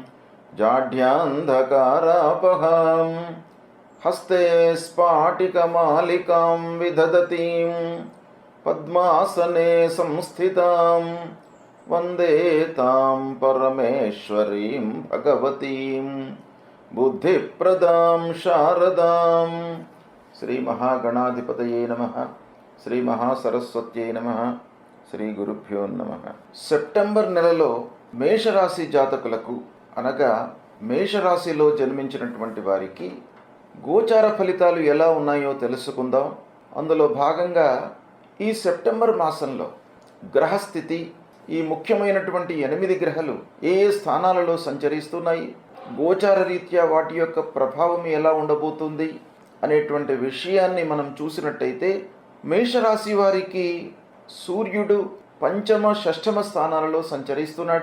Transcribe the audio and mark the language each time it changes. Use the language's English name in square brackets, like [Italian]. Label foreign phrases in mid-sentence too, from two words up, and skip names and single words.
[Sanskrit] जाढ्यान्धकारापहां हस्ते स्फाटिकमालिकां विदधतीं पद्मासने संस्थितां वन्दे तां परमेश्वरीं भगवतीं बुद्धिप्रदां शारदां। श्री महागणाधिपतये नमः। శ్రీ మహాసరస్వత్యై నమః. శ్రీ గురుభ్యో నమః. [Telugu] సెప్టెంబర్ నెలలో మేషరాశి జాతకులకు అనగా మేషరాశిలో జన్మించినటువంటి వారికి గోచార ఫలితాలు ఎలా ఉన్నాయో తెలుసుకుందాం. అందులో భాగంగా ఈ సెప్టెంబర్ మాసంలో గ్రహస్థితి, ఈ ముఖ్యమైనటువంటి 8 గ్రహాలు ఏ ఏ స్థానాలలో సంచరిస్తున్నాయి, గోచార రీత్యా వాటి యొక్క ప్రభావం ఎలా ఉండబోతుంది అనేటువంటి విషయాన్ని మనం చూసినట్టయితే, మేషరాశి వారికి సూర్యుడు పంచమ షష్ఠమ స్థానాలలో సంచరిస్తున్నాడు.